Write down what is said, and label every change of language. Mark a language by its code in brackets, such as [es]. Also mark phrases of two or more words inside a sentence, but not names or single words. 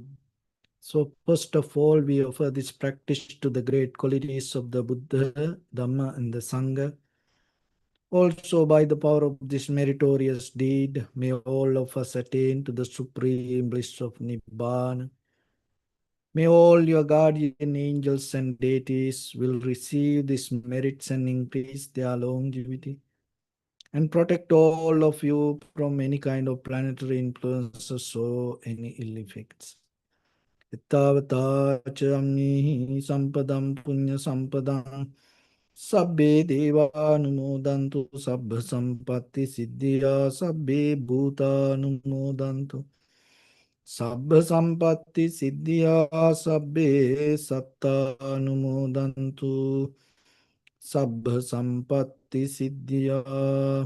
[en] So first of all, we offer this practice to the great qualities of the Buddha, Dhamma and the Sangha, Also, by the power of this meritorious deed, may all of us attain to the supreme bliss of Nibbana. May all your guardian angels and deities will receive these merits and increase their longevity, and protect all of you from any kind of planetary influences or any ill effects. [pi] Ittavata ca amnihi sampadam punya sampadam sabbe devanumodantu sabbha sampatti siddhya sabbe bhutanumodantu sabbha sampatti siddhya sabbe sattanumodantu sabbha sampatti siddhya.